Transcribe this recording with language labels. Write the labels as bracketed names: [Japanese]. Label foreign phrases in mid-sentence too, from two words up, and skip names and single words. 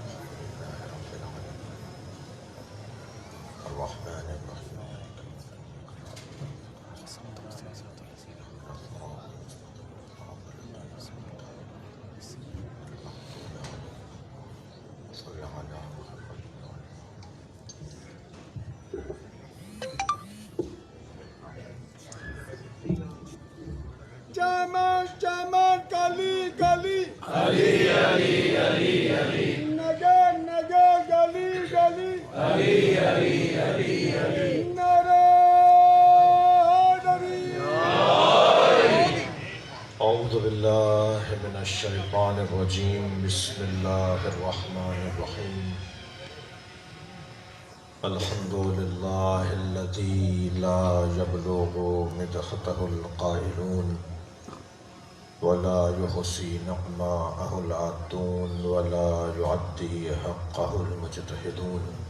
[Arabic] الحمد لله رب العالمين الرحمن الرحيم. صل على محمد. Jaman kali kali Ali Nagar gali gali Ali Naradari. أعوذ بالله من الشيطان الرجيم. بسم الله الرحمن الرحيم. الحمد لله الذي لا يبلغ مدحته القائلون ولا يحصي نعماءه العادون ولا يعدي حقه المجتهدون،